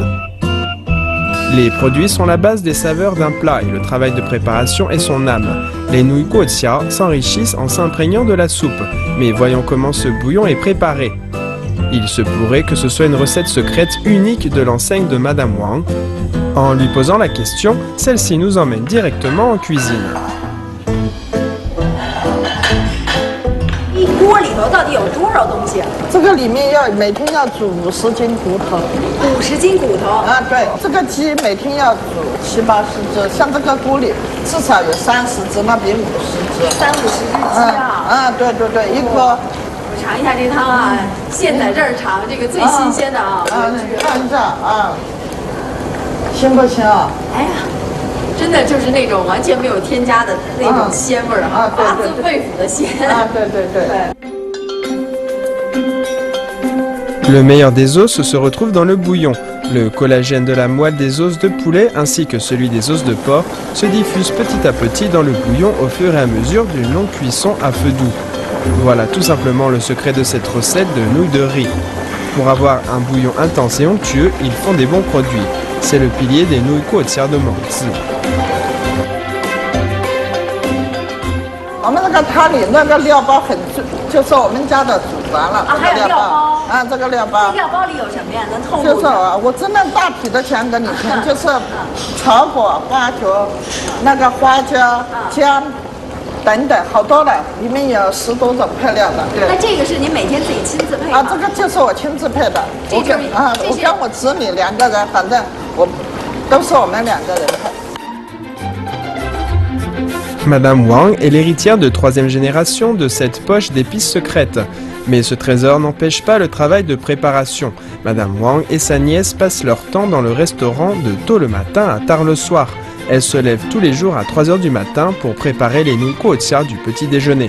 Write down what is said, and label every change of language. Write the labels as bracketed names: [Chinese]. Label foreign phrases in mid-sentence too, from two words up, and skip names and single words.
[French] Les produits sont la base des saveurs d'un plat et le travail de préparation est son âme. Les nouilles Guoqiao s'enrichissent en s'imprégnant de la soupe, mais voyons comment ce bouillon est préparé. Il se pourrait que ce soit une recette secrète unique de l'enseigne de Madame Wang. En lui posant la question, celle-ci nous emmène directement en cuisine. [Chinese] 锅里头到底有多少东西？这个里面每天要煮50斤骨头。 50斤骨头啊，对，这个鸡每天要煮70-80只，像这个锅里至少有30只，那边50只。 30-50只鸡啊！啊，对对对，一锅。我尝一下这汤啊，现在这儿尝这个最新鲜的啊。看一下啊，行不行啊？哎呀。真的就是那种完全没有添加的那种鲜味儿哈，发自肺腑的鲜。啊，对对对。 [French] Le meilleur des os se retrouve dans le bouillon. Le collagène de la moelle des os de poulet ainsi que celui des os de porc se diffuse petit à petit dans le bouillon au fur et à mesure d'une longue cuisson à feu doux. Voilà tout simplement le secret de cette recette de nouilles de riz. Pour avoir un bouillon intense et onctueux, ils font des bons produits. C'est le pilier des nouilles Guoqiao de Mengzi. [Chinese] 我们这个汤里那个料包很，就是我们家的祖传了。还有料包啊，这个料包。料包里有什么呀？能透露？就是我只能大体的讲给你听，就是草果、花椒、那个花椒、姜等等，好多的，里面有10多种配料的。那这个是您每天自己亲自配吗？啊，这个就是我亲自配的。我跟我子女2个人，反正都是我们2个人配。 [French] Madame Wang est l'héritière de 3e génération de cette poche d'épices secrètes. Mais ce trésor n'empêche pas le travail de préparation. Madame Wang et sa nièce passent leur temps dans le restaurant de tôt le matin à tard le soir. Elles se lèvent tous les jours à 3 heures du matin pour préparer les nouilles kuotia du petit déjeuner.